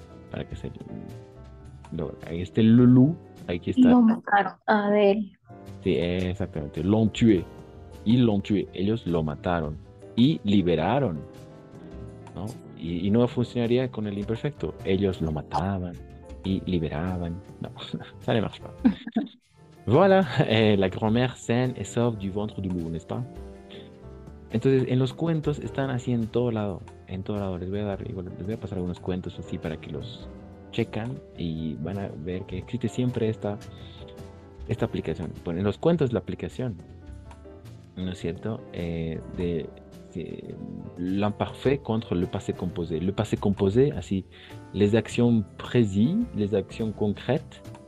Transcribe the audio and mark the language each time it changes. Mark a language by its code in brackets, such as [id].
[es] Para que se. Ahí está el loup. Aquí está. Lo mataron a él. Sí, exactamente. [fr] L'ont tué. Ils l'ont tué. [es] Ellos lo mataron. Y liberaron. ¿No? Y no funcionaría con el imperfecto. Ellos lo mataban y liberaban. [fr] No, ça ne marche pas. Voilà, la grand-mère saine et sauve du ventre du loup, ¿n'est-ce pas? [es] Entonces, en los cuentos están así en todo lado. En todo lado. Les voy a pasar algunos cuentos así para que los checan y van a ver que existe siempre esta aplicación. Bueno, en los cuentos la aplicación, ¿no es cierto? [fr] De l'imparfait contre le passé composé. Le passé composé, así, les actions précises, les actions concrètes